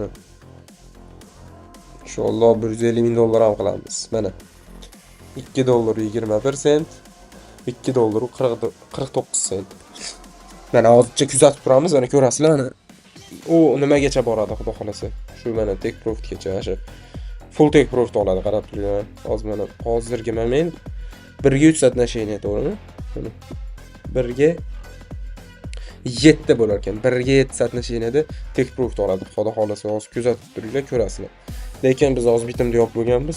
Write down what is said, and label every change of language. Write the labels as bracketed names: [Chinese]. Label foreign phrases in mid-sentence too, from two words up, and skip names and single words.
[Uzbek] Inshaalloh 150 ming dollar ham qilamiz. Mana 2 dollar 21 sent, 2 dollar 49 sent. Mana hozircha kuzatib turamiz, mana ko'rasizlar, mana u nimagacha boradi xudo xolasa. Shu mana [English] tek profitgacha, [Uzbek] shu full [English] take profit [Uzbek] oladi, qarab turing. Hozir mana hozirgi moment 1 ga 3 соотношение, to'g'rimi? 1 ga 7 bo'lar ekan. 1 ga 7 соотношениеda [English] take profit [Uzbek] oladi. Xudo xolasa hozir kuzatib turinglar, ko'rasizlar. Lekin biz hozir bitimda yopib bo'lganmiz.